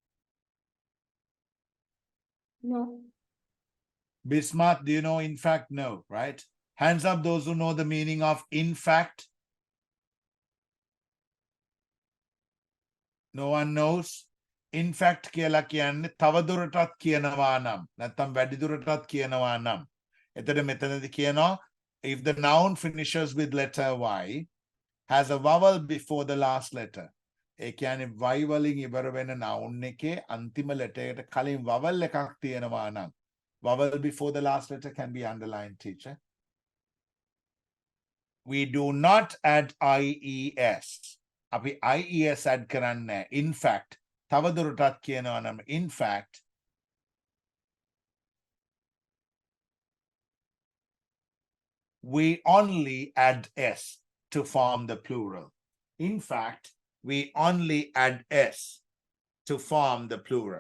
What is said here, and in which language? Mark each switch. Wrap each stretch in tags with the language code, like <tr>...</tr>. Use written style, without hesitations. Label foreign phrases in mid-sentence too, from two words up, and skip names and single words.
<en>No. Bismarck, do you know in fact? No, right? Hands up those who know the meaning of in fact. No one knows. In fact,</en> <si>කියලා කියන්නේ තවදුරටත් කියනවා නම් නැත්නම් වැඩිදුරටත් කියනවා නම්. එතකොට මෙතනදී කියනවා</si> <en>if the noun finishes with letter Y, has a vowel before the last letter.</en> <si>ඒ කියන්නේ Y වලින් ඉවර වෙන noun එකේ අන්තිම letter එකට කලින් vowel එකක් තියෙනවා නම්</si> <en>vowel before the last letter can be underlined, teacher. We do not add IES.</en> <si>අපි IES add කරන්නේ.</si> <en>In fact,</en> <si>තවදුරටත් කියනවා නම්</si> <en>in fact, we only add S to form the plural. In fact, we only add S to form the plural.</en>